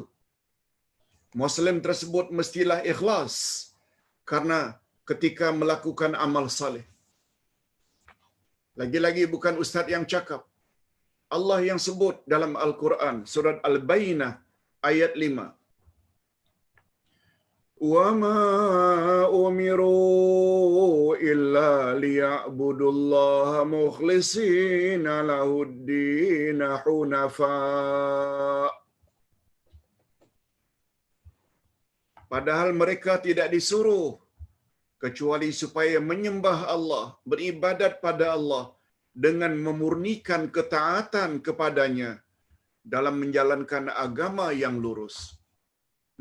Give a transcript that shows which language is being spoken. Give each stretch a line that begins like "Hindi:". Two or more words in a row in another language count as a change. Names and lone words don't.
Malay: Muslim tersebut mestilah ikhlas karena ketika melakukan amal saleh. Lagi-lagi bukan ustaz yang cakap. Allah yang sebut dalam Al-Quran, surat Al-Bayyinah ayat 5.
Arabic: وما أمروا إلا ليعبدوا الله مخلصين له الدين حنفاء.
Malay: Padahal mereka tidak disuruh kecuali supaya menyembah Allah, beribadat pada Allah dengan memurnikan ketaatan kepadanya dalam menjalankan agama yang lurus.